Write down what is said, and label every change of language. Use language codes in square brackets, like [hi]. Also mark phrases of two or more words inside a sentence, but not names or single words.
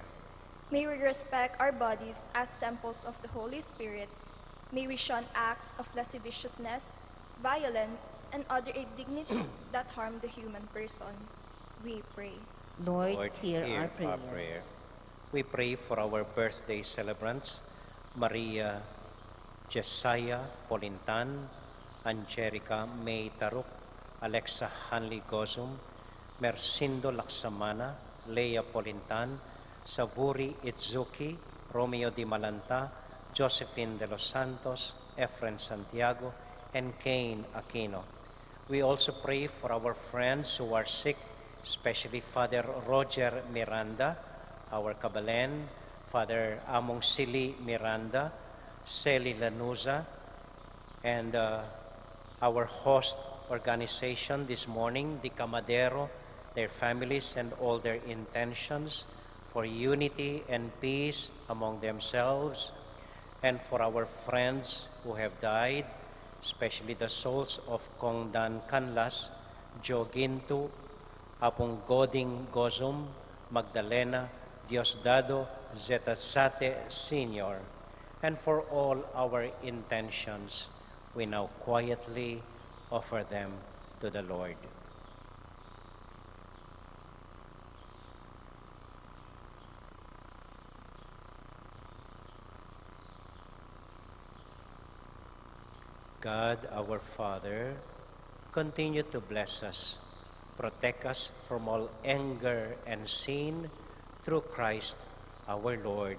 [en] May we respect our bodies as temples of the Holy Spirit. May we shun acts of lasciviousness, violence, and other indignities that harm the human person. We pray. Lord, hear our prayer. We pray for our birthday celebrants, Maria Jesiah Polintan, Angelica May Taruk, Alexa Hanley Gozum, Mercindo Laksamana, Leia Polintan, Savuri Itzuki, Romeo Di Malanta, Josephine de los Santos, Efren Santiago, and Cain Aquino. We also pray for our friends who are sick, especially Father Roger Miranda, our Kabalen, Father Among Sili Miranda, Celi Lanuza, and our host organization this morning, the Camadero, their families and all their intentions for unity and peace among themselves, and for our friends who have died, especially the souls of Kong Dan Canlas, Jo Gintu, Apong Goding Gozum, Magdalena, Diosdado Zetasate Sr., and for all our intentions, we now quietly offer them to the Lord. God, our Father, continue to bless us, protect us from all anger and sin through Christ our Lord.